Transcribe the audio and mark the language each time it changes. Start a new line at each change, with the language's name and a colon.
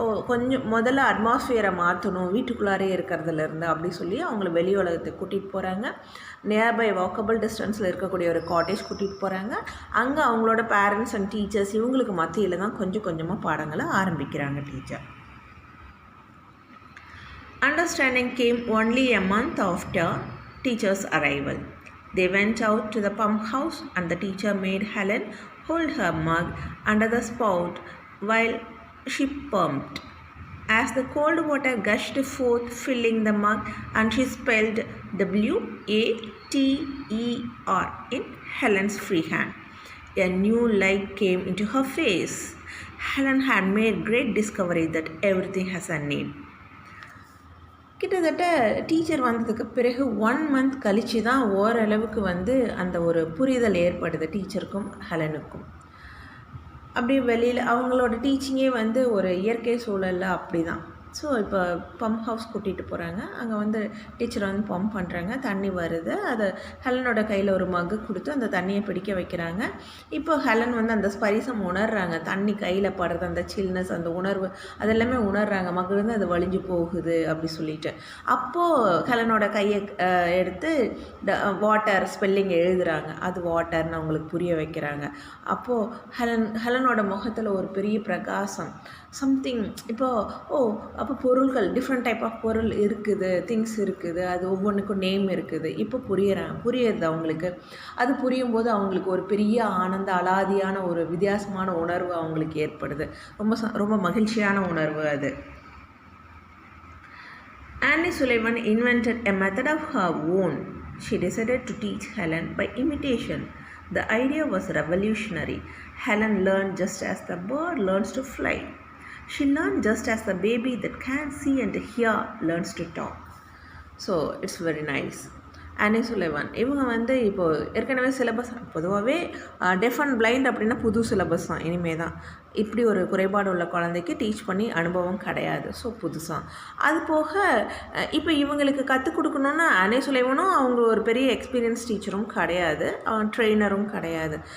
Tamil: கொஞ்சம் முதல்ல அட்மாஸ்ஃபியரை மாற்றணும், வீட்டுக்குள்ளாரே இருக்கிறதுலேருந்து அப்படி சொல்லி அவங்கள வெளி உலகத்துக்கு கூட்டிகிட்டு போகிறாங்க.
English: nearby walkable டிஸ்டன்ஸில்
Tamil: இருக்கக்கூடிய ஒரு காட்டேஜ் கூட்டிகிட்டு போகிறாங்க. அங்கே அவங்களோட
English: parents and teachers
Tamil: இவங்களுக்கு மத்தியில் தான் கொஞ்சம் கொஞ்சமாக பாடங்களை ஆரம்பிக்கிறாங்க teacher.
English: Understanding came only a month after teacher's arrival. They went out to the pump house and the teacher made Helen hold her mug under the spout while she pumped. As the cold water gushed forth, filling the mug, and she spelled WATER in Helen's free hand, a new light came into her face. Helen had made great discovery that everything has a name.
Tamil: கிட்டத்தட்ட teacher வந்ததுக்கு பிறகு
English: 1 month
Tamil: கழித்து தான் ஓரளவுக்கு வந்து அந்த ஒரு புரிதல் ஏற்படுது டீச்சருக்கும் ஹெலனுக்கும். அப்படியே வெளியில் அவங்களோட டீச்சிங்கே வந்து ஒரு இயற்கை சூழலில் அப்படி தான். ஸோ இப்போ பம்ப் ஹவுஸ் கூட்டிகிட்டு போகிறாங்க. அங்கே வந்து டீச்சர் வந்து பம்ப் பண்ணுறாங்க, தண்ணி வருது. அதை ஹெலனோட கையில் ஒரு மக்கு கொடுத்து அந்த தண்ணியை பிடிக்க வைக்கிறாங்க. இப்போ ஹெலன் வந்து அந்த ஸ்பரிசம் உணர்றாங்க, தண்ணி கையில் படுறது, அந்த சில்னஸ், அந்த உணர்வு அதெல்லாமே உணர்றாங்க. மகிழ்ந்து அது வலிஞ்சு போகுது அப்படி சொல்லிட்டு. அப்போது ஹெலனோட கையை எடுத்து வாட்டர் ஸ்பெல்லிங் எழுதுகிறாங்க. அது வாட்டர்னு அவங்களுக்கு புரிய வைக்கிறாங்க. அப்போது ஹெலனோட முகத்தில் ஒரு பெரிய பிரகாசம், சம்திங். அப்போ பொருள்கள்
English: different type of
Tamil: பொருள் இருக்குது, திங்ஸ் இருக்குது, அது ஒவ்வொன்றுக்கும் நேம் இருக்குது. இப்போ புரியுது அவங்களுக்கு. அது புரியும் போது அவங்களுக்கு ஒரு பெரிய ஆனந்த அலாதியான ஒரு வித்தியாசமான உணர்வு அவங்களுக்கு ஏற்படுது. ரொம்ப மகிழ்ச்சியான உணர்வு அது.
English: Annie Sullivan invented a method of her own. She decided to teach Helen by imitation. The idea was revolutionary. Helen learned just as the bird learns to fly. She learned just as the baby that can see and hear learns to talk. So it's very nice.
Tamil: ஆனி சுலைவான் இவங்க வந்து இப்போது ஏற்கனவே syllabus பொதுவாகவே
English: deaf and blind
Tamil: அப்படின்னா புது syllabus தான். இனிமேல் தான் இப்படி ஒரு குறைபாடு உள்ள குழந்தைக்கு டீச் பண்ணி அனுபவம் கிடையாது. ஸோ புதுசாக அது போக இப்போ இவங்களுக்கு கற்றுக் கொடுக்கணுன்னா ஆனி சுலைவானும் அவங்க ஒரு பெரிய எக்ஸ்பீரியன்ஸ் டீச்சரும் கிடையாது, ட்ரெயினரும் கிடையாது.